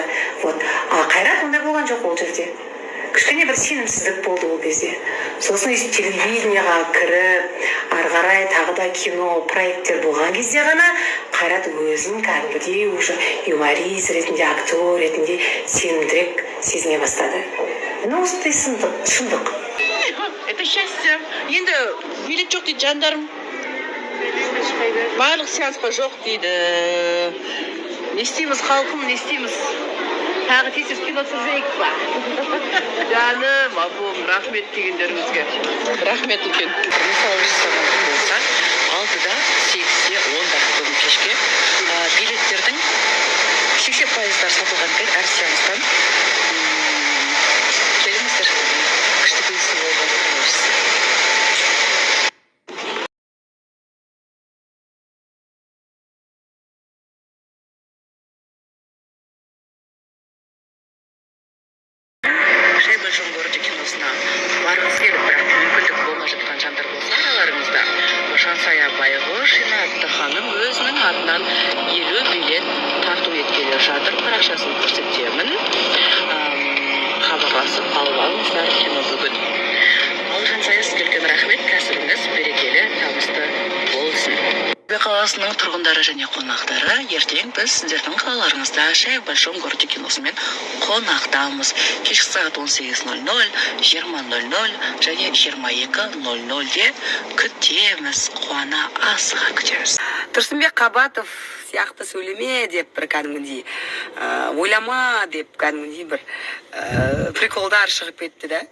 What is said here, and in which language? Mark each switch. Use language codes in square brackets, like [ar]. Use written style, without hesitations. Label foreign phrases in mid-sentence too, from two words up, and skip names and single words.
[kk] А Қайрат ондай болған жоқ ол жерде. Кішкене бір сенімсіздік болды ол кезде. Сосын телевидениеға кіріп, ары қарай тағы да кино проекттер болған кезде ғана Қайрат өзін кәдімгідей уже юморист ретінде, актер ретінде сенімдірек сезіне бастады. Осындай шындық. [ru] Это счастье. [kk] Енді билет жоқ дейді жандарым. Барлық сеансқа жоқ дейді. Не істейміз халқым, не істейміз? Тағы тез кино түсірейік па? Жаным, абуым, рахмет дегендеріңізге. Рахмет үлкен. Мысалы жасағаным болса, 6-да, 8-де, 10-да бүгін кешке билеттердің 80% сатылған екен әр сеанстан. Келіңіздер, күшті келісі болған көресіз. Большом городе киносына барғысы келіп, бірақ мүмкіндік болмай жатқан жандар болса араларыңызда, Жансая Байғошина атты ханым өзінің атынан 50 билет тарту еткелі жатыр. Парақшасын көрсетемін. Хабарласып алып алыңыздар кино бүгін. Ал Жансая, сізге үлкен рахмет, кәсібіңіз берекелі, табысты болсын. Ақтөбе қаласының тұрғындары және қонақтары, ертең біз сіздердің қалаларыңызда Шай в большом городе киносымен қонақтамыз. Кешкі сағат 18:00, 20:00 және 22:00-де күтеміз. Қуана асыға күтеміз. Тұрсынбек Қабатов сияқты сөйлеме деп бір кәдімгідей, ойлама деп кәдімгідей бір приколдар шығып кетті да.